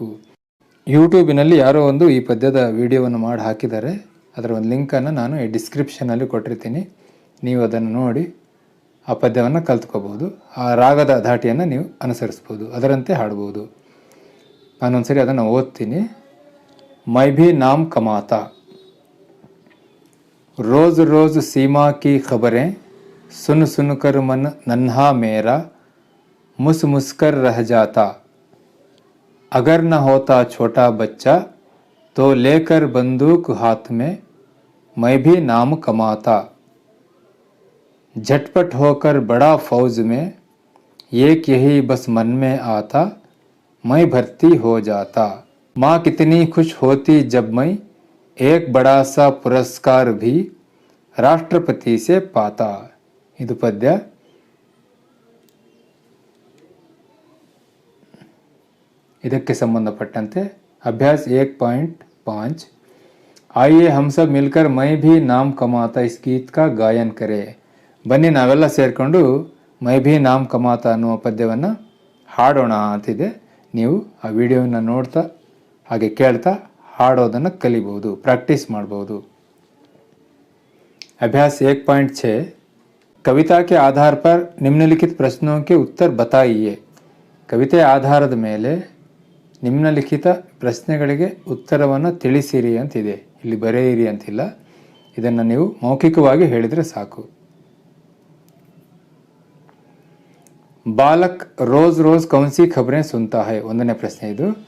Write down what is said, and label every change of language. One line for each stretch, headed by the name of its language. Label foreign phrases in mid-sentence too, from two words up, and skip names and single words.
Kannada: ಯೂಟ್ಯೂಬಿನಲ್ಲಿ ಯಾರೋ ಒಂದು ಈ ಪದ್ಯದ ವಿಡಿಯೋವನ್ನು ಮಾಡಿ ಹಾಕಿದ್ದಾರೆ. ಅದರ ಒಂದು ಲಿಂಕನ್ನು ನಾನು ಈ ಡಿಸ್ಕ್ರಿಪ್ಷನಲ್ಲಿ ಕೊಟ್ಟಿರ್ತೀನಿ. ನೀವು ಅದನ್ನು ನೋಡಿ ಆ ಪದ್ಯವನ್ನು ಕಲ್ತ್ಕೋಬೋದು. ಆ ರಾಗದ ಧಾಟಿಯನ್ನು ನೀವು ಅನುಸರಿಸ್ಬೋದು. ಅದರಂತೆ ಹಾಡ್ಬೋದು. ನಾನೊಂದ್ಸರಿ ಅದನ್ನು ಓದ್ತೀನಿ. ಮೈ ಭಿ ನಾಮ್ ಕಮಾತಾ.
Hindi: रोज़ रोज़ सीमा की खबरें सुन सुन कर मन नन्हा मेरा मुस मुस्कर रह जाता. अगर न होता छोटा बच्चा तो लेकर बंदूक हाथ में मैं भी नाम कमाता. झटपट होकर बड़ा फौज में एक यही बस मन में आता. मैं भर्ती हो जाता. माँ कितनी खुश होती जब मैं एक बड़ा सा पुरस्कार भी राष्ट्रपति से पाता.
Kannada: ಇದು ಪದ್ಯ. ಇದಕ್ಕೆ ಸಂಬಂಧಪಟ್ಟಂತೆ ಅಭ್ಯಾಸ 1.5
Hindi: आइए हम सब मिलकर मैं भी नाम कमाता इस गीत का गायन करें.
Kannada: ಬನ್ನಿ ನಾವೆಲ್ಲ ಸೇರಿಕೊಂಡು ಮೈ ಭಿ ನಾಮ್ ಕಮಾತಾ ಅನ್ನುವ ಪದ್ಯವನ್ನು ಹಾಡೋಣ ಅಂತಿದೆ. ನೀವು ಆ ವಿಡಿಯೋವನ್ನು ನೋಡ್ತಾ ಹಾಗೆ ಕೇಳ್ತಾ ಹಾಡೋದನ್ನು ಕಲಿಬಹುದು, ಪ್ರಾಕ್ಟೀಸ್ ಮಾಡ್ಬೋದು.
Hindi: अभ्यास 1.6 कविता के आधार पर निम्नलिखित प्रश्नों के उत्तर बताइए.
Kannada: ಕವಿತೆ ಆಧಾರದ ಮೇಲೆ ನಿಮ್ನಲಿಖಿತ ಪ್ರಶ್ನೆಗಳಿಗೆ ಉತ್ತರವನ್ನು ತಿಳಿಸಿರಿ ಅಂತಿದೆ. ಇಲ್ಲಿ ಬರೆಯಿರಿ ಅಂತಿಲ್ಲ. ಇದನ್ನು ನೀವು ಮೌಖಿಕವಾಗಿ ಹೇಳಿದರೆ ಸಾಕು.
Hindi: बालक रोज़ रोज़ कौनसी खबरें सुनता है.
Kannada: ಒಂದನೇ ಪ್ರಶ್ನೆ ಇದು.